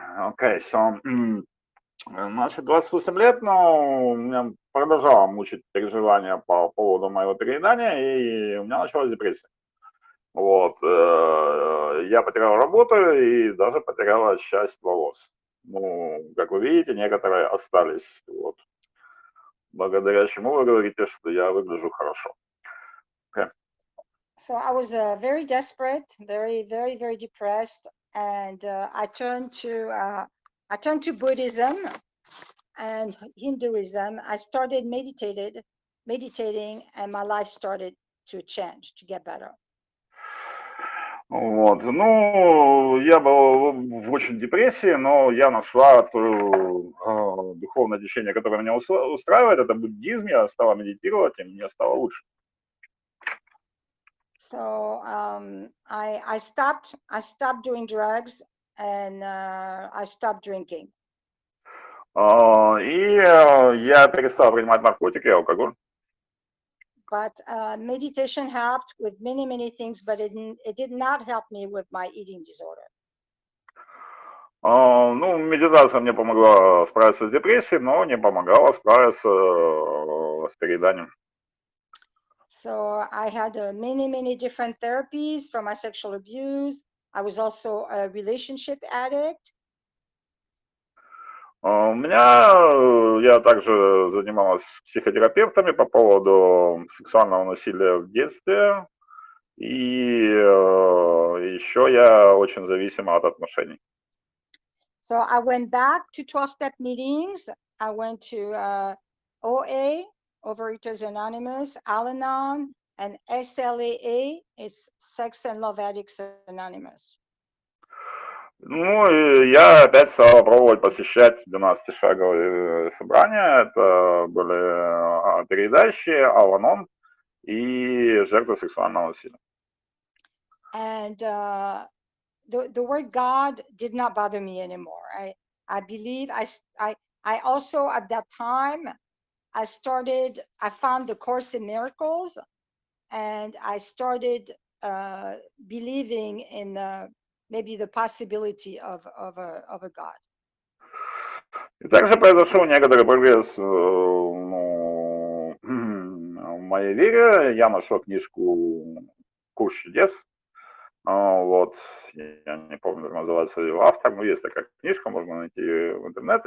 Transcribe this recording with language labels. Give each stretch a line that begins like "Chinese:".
English: Okay, so,
Russian: значит, 28 лет, но меня продолжало мучить переживания по поводу моего переедания, и у меня началась депрессия. Вот, я потерял работу и даже потеряла часть волос. Ну, как вы видите, некоторые остались. Вот. Благодаря чему вы говорите, что я выгляжу хорошо.
English: Okay. So I was very desperate, very, very, very depressed, and I turned to Buddhism and Hinduism. I started meditating, and my life started to change, to get better.
Russian: Вот, ну, я был в очень депрессии, но я нашла духовное течение, которое меня устраивает, это буддизм, я стала медитировать, и мне стало лучше.
English: So I stopped doing drugs, and I stopped drinking.
Russian: И я перестал принимать наркотики и алкоголь.
English: But meditation helped with many, many things, but it did not help me with my eating disorder.
Russian: Ну, медитация мне помогла справиться с депрессией, но не помогала справиться с перееданием.
English: So I had many, many different therapies for my sexual abuse. I was also a relationship addict.
Russian: Я также занималась психотерапевтами по поводу сексуального насилия в детстве, и еще я очень зависима от отношений.
English: So I went back to 12-step meetings. I went to OA, Overeaters Anonymous, Al-Anon, and SLAA, it's Sex and Love Addicts Anonymous.
Russian: Ну, и я опять стал пробовать посещать 12-шаговые собрания. Это были передающие, Ал-Анон и жертвы сексуального насилия.
English: And the word God did not bother me anymore. I believe I also at that time I found the Course in Miracles, and I started believing in maybe the possibility of a God.
Russian: И также произошел некоторый прогресс в моей вере. Я нашел книжку «Курс чудес». Вот, я не помню, как называется ее автор, но есть такая книжка, можно найти в интернет.